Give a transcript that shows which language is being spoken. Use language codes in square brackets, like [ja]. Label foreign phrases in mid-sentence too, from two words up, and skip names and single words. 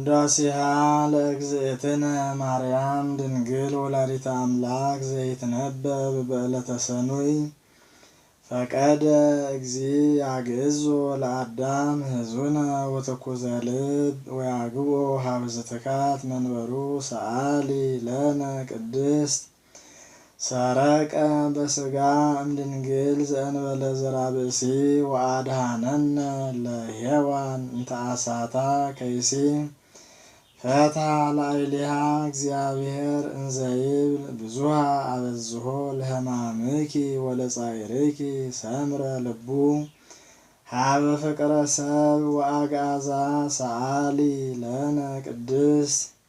[gez] ውዳሴሃ ለእግዝእትነ ማርያም ድንግል ወላዲተ አምላክ ዘይትነበብ በዕለተ ሰኑይ ፈቀደ እግዚእ ያግዕዞ ለአዳም ሕዙነ ወተኩዘ ልብ ወያግቦ ሀበ ዘትካት መንበሩ ሰአሊ ለነ ቅድስት ሰረቀ በስጋ እምድንግል ዘእንበለ ዘርአ ብእሲ ወአድኀነነ ለሔዋን እንተ አሳታ ከይሲ ፈትሐ ላዕሌሃ እግዚአብሔር እንዘ ይብል ብዙኃ አበዝሖ ለሕማምኪ ወለጻዕርኪ ሰምረ ልቡ ሀበ ፍቅረ ሰብ ወአግዓዛ ሰአሊ ለነ ቅድስት